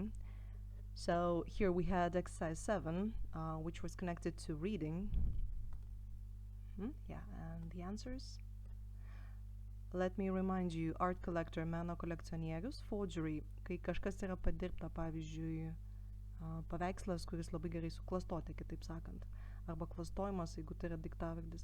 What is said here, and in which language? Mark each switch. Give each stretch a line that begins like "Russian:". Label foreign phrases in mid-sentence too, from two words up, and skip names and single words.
English: So here we had exercise 7, which was connected to reading. Yeah, and the answers. Let me remind you, art collector,
Lithuanian: meno kolekcionierius, forgery, kai kažkas yra padirbta, pavyzdžiui, paveikslas, kuris labai gerai suklastoti, kitaip sakant, arba klastojimas, jeigu tai yra daiktavardis.